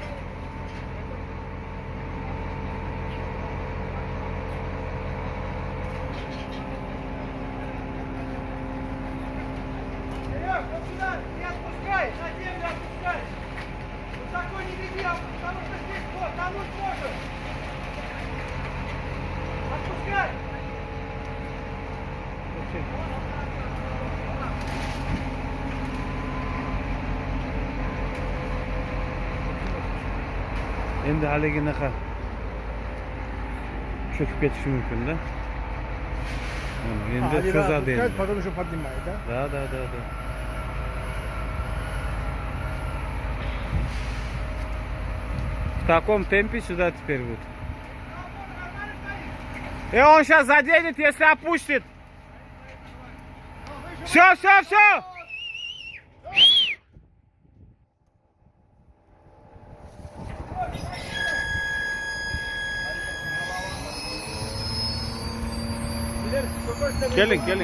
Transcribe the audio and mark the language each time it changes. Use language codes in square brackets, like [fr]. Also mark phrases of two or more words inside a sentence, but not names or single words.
[ru] Серег, вот сюда, не отпускай, на землю отпускай. Высоко не веди, потому что здесь тонуть может. Отпускай. [uz] Endi haliginaqa cho'kib ketishi mumkin da. Endi cho'zadi endi. [ru] Потому что поднимает, да? Да. В таком темпе сюда теперь будет. И он сейчас заденет, если опустит. Все. Келлинг.